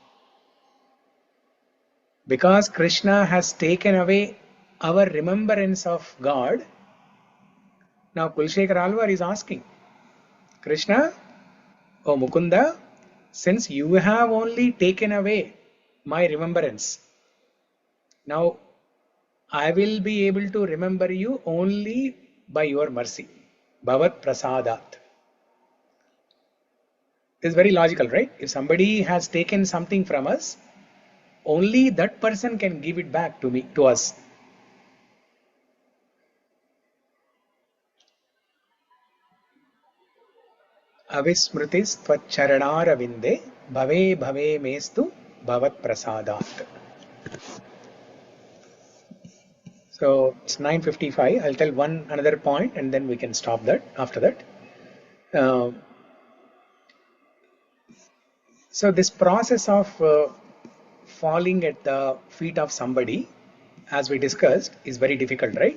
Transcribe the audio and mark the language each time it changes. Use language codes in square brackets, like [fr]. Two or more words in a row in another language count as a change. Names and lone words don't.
[en] Because Krishna has taken away our remembrance of God, now Kulshekara Alvar is asking, Krishna, O Mukunda, since you have only taken away my remembrance, now I will be able to remember you only by your mercy. [sa] Bhavat-prasādāt. [en] This is very logical, right? If somebody has taken something from us, only that person can give it back to us. [sa] Avismr tvac-caran āravinde bhave mestu bhavat-prasādāt. [en] So it's 9:55. I'll tell another point and then we can stop that after that. So this process of falling at the feet of somebody, as we discussed, is very difficult, right?